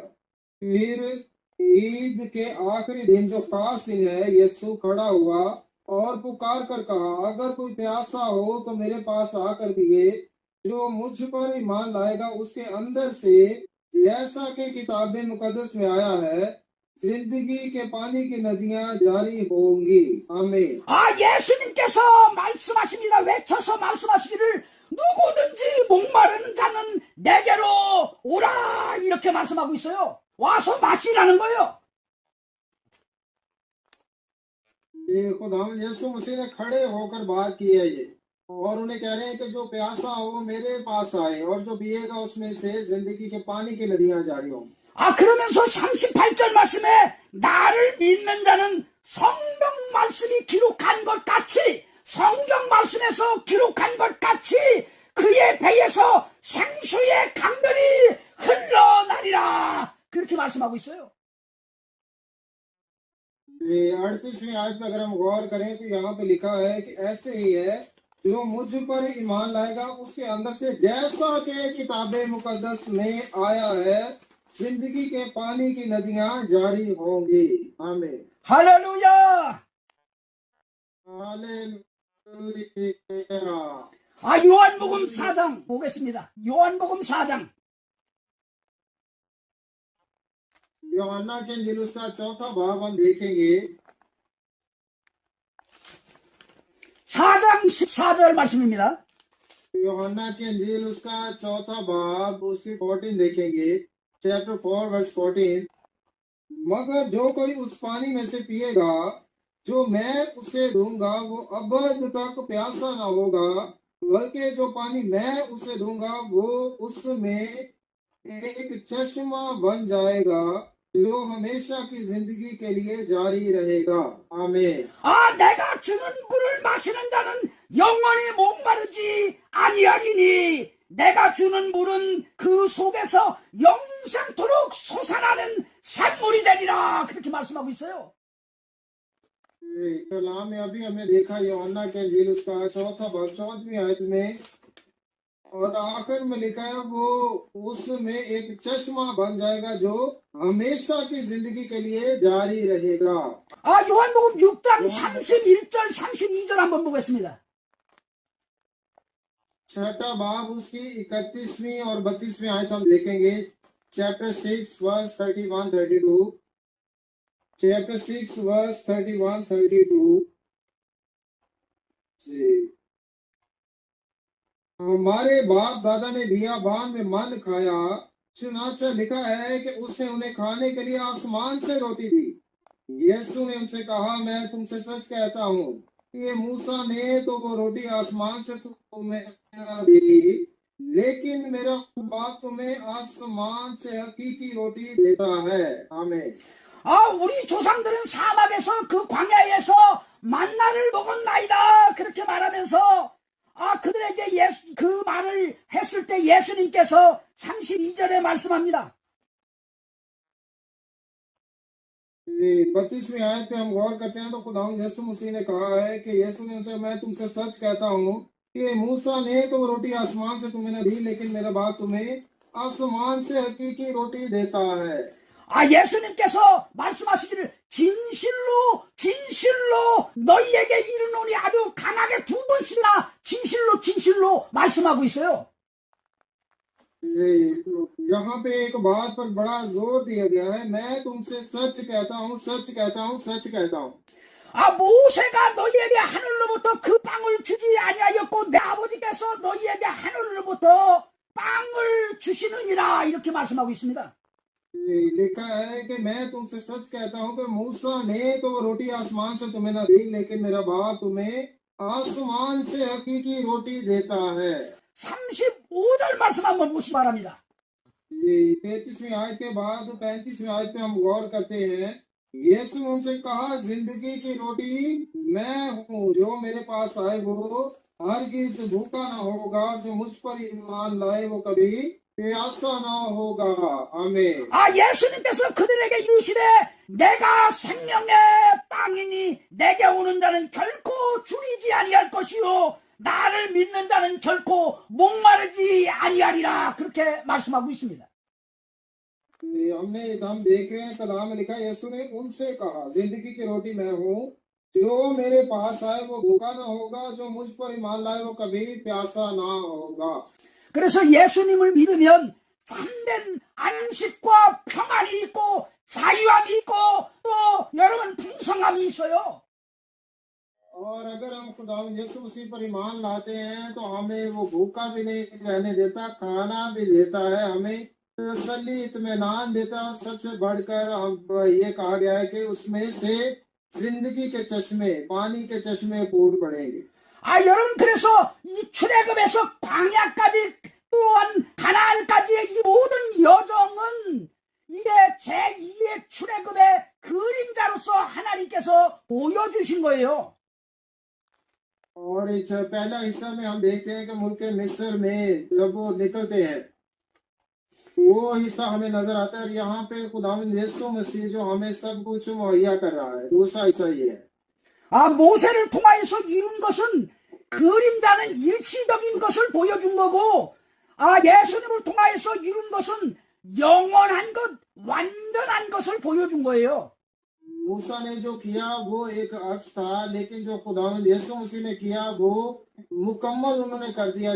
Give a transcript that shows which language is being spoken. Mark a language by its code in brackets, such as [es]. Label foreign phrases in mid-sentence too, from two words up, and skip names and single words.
[ur] پھر عید کے آخری دن جو خاص دن ہے، یسوع کھڑا ہوا اور پکار کر کہا، اگر کوئی پیاسا ہو تو میرے پاس آ کر پیئے، جو مجھ پر ایمان لائے گا اس کے اندر سے، جیسا کہ کتابِ مقدس میں آیا ہے، زندگی کے پانی کی ندیاں جاری ہوں گی. आमीन। [ko] 예수님께서 말씀하십니다. 외쳐서 말씀하시기를 누구든지 목마르는 자는 내게로 오라 이렇게 말씀하고 있어요. 와서 마시라는 거예요. [ur] یہ خداوند یسوع مسیح نے کھڑے ہو کر بات کی ہے یہ، اور انہیں کہہ رہے ہیں کہ جو پیاسا ہو وہ میرے پاس آئے اور جو پیئے گا اس میں سے زندگی کے پانی کی ندیاں جاری ہوں. [ko] 그러면서 38절 말씀에 나를 믿는 자는 성경 말씀이 기록한 것 같이, 성경 말씀에서 기록한 것 같이 그의 배에서 생수의 강들이 흘러나리라. 그렇게 말씀하고 있어요. [ur] یہ 38ویں آیت میں اگر ہم غور کریں تو یہاں پہ لکھا ہے کہ ایسے ہی ہے جو مجھ پر ایمان لائے گا اس کے اندر سے جیسا کہ کتابِ مقدس میں آیا ہے زندگی کے پانی کی ندیاں جاری ہوں گی. आमीन। [ko] 할렐루야. [ur] हालेलुया। [ko] 요한복음 4장 보겠습니다. 요한복음 4장. [ur] یوحنا کی انجیل اس کا چوتھا بھاگ ہم دیکھیں گے. [ko] 4장 14절 말씀입니다. [ur] یوحنا کی انجیل اس کا چوتھا بھاگ اس کی 14 دیکھیں گے. چیپٹر 4 ورس 14. مگر جو کوئی اس پانی میں سے پیئے گا جو میں اسے دوں گا وہ ابد تک پیاسا نہ ہوگا، بلکہ جو پانی میں اسے دوں گا وہ اس میں ایک چشمہ بن جائے گا جو ہمیشہ کی زندگی کے لیے جاری رہے گا. आमीन। [ko] 내가 주는 물을 마시는 자는 영원히 목마르지 아니하리니 내가 주는 물은 그 속에서 영생토록 솟아나는 샘물이 되리라. 그렇게 말씀하고 있어요. [ur] کلام میں ابھی ہم نے دیکھا یوحنا کی انجیل اس کا چوتھا بھاگ 14ویں آیت میں، اور آخر میں لکھا ہے وہ اس میں ایک چشمہ بن جائے گا جو ہمیشہ کی زندگی کے لیے جاری رہے گا. [ko] 요한복음 6장 31절 32절 한번 보겠습니다. [ur] چھٹا بھاگ اس کی 31ویں اور 32ویں آیت ہم دیکھیں گے. چیپٹر 6 ورس 31 32. چیپٹر 6 ورس 31 32. ہمارے باپ دادا نے بیابان میں من کھایا، چنانچہ لکھا ہے کہ اس نے انہیں کھانے کے لیے آسمان سے روٹی دی. یسوع نے ان سے کہا میں تم سے سچ کہتا ہوں یہ موسیٰ نے تو وہ روٹی آسمان سے تمہیں دی، لیکن میرا باپ تمہیں آسمان سے حقیقی روٹی دیتا ہے. आमीन। [ko] 우리 조상들은 사막에서 그 광야에서 만나를 먹었나이다. 그렇게 말하면서 그들에게 그 말을 했을 때 예수님께서 32절에 말씀합니다. [ur] 32ویں آیت پہ ہم غور کرتے ہیں تو خداوند یسوع مسیح نے کہا ہے کہ یسوع نے ان سے میں تم سے سچ کہتا ہوں کہ موسیٰ نے تو روٹی آسمان سے تمہیں نہ دی، لیکن میرا باپ تمہیں آسمان سے حقیقی روٹی دیتا ہے. [ko] 예수님께서 말씀하시기를 진실로 진실로 너희에게 이르노니 아주 강하게 2번씩이나 진실로 진실로 말씀하고 있어요. [ur] یہاں پہ ایک بات پر بڑا زور دیا گیا ہے، میں تم سے سچ کہتا ہوں سچ کہتا ہوں سچ کہتا ہوں. [ko] 모세가 너희에게 하늘로부터 그 빵을 주지 아니하였고 내 아버지께서 너희에게 하늘로부터 빵을 주시느니라. 이렇게 말씀하고 있습니다. [ur] لکھا ہے کہ میں تم سے سچ کہتا ہوں کہ موسیٰ نے تو وہ روٹی آسمان سے تمہیں نہ دی، لیکن میرا باپ تمہیں آسمان سے حقیقی روٹی دیتا ہے. [ko] 35절 말씀 한번 보시기 바랍니다. [ur] 33ویں آیت کے بعد 35ویں آیت پہ ہم غور کرتے ہیں. یسوع نے ان سے کہا زندگی کی روٹی میں ہوں، جو میرے پاس آئے وہ ہرگز بھوکا نہ ہوگا، جو مجھ پر ایمان لائے وہ کبھی پیاسا نہ ہوگا. आमीन। [ko] 예수님께서 그들에게 이르시되 내가 생명의 빵이니 내게 오는 자는 결코 줄이지 아니할 것이요 나를 믿는 자는 결코 목마르지 아니하리라. 그렇게 말씀하고 있습니다. [ur] ہم دیکھ رہے ہیں کلام میں لکھا ہے یسوع نے ان سے کہا زندگی کی روٹی میں ہوں، جو میرے پاس آئے وہ بھوکا نہ ہوگا، جو مجھ پر ایمان لائے وہ کبھی پیاسا نہ ہوگا. [ko] 그래서 예수님을 믿으면 참된 안식과 평안이 있고 자유함이 있고 또 여러분 풍성함이 있어요. [ur] اور اگر ہم خداوند یسوع مسیح پر ایمان لاتے ہیں تو ہمیں وہ بھوکا بھی نہیں رہنے دیتا، کھانا بھی دیتا ہے، ہمیں تسلی اطمینان دیتا ہے. اور سب سے بڑھ کر ہم یہ کہا گیا ہے کہ اس میں سے زندگی کے چشمے، پانی کے چشمے پھوٹ پڑیں گے. [ko] 아, 여러분, 그래서 이 출애굽에서 광야까지 또한 가나안까지의 이 모든 여정은 이게 제2의 출애굽의 그림자로서 하나님께서 보여주신 거예요. [ur] اور اس پہلا حصہ میں ہم دیکھتے ہیں کہ ملک مصر میں جب وہ نکلتے ہیں، وہ حصہ ہمیں نظر آتا ہے. اور یہاں پہ خداوند یسوع مسیح جو ہمیں سب کچھ مہیا کر رہا ہے. دوسرا حصہ یہ ہے, [ko] 아, 모세를 통하여서 이룬 것은 그림자는 일시적인 것을 보여준 거고, 아, 예수님을 통하여서 이룬 것은 영원한 것, 완전한 것을 보여준 거예요. [ur] موسیٰ نے جو کیا وہ ایک عکس تھا، لیکن جو خداوند یسوع مسیح نے کیا وہ مکمل انہوں نے کر دیا.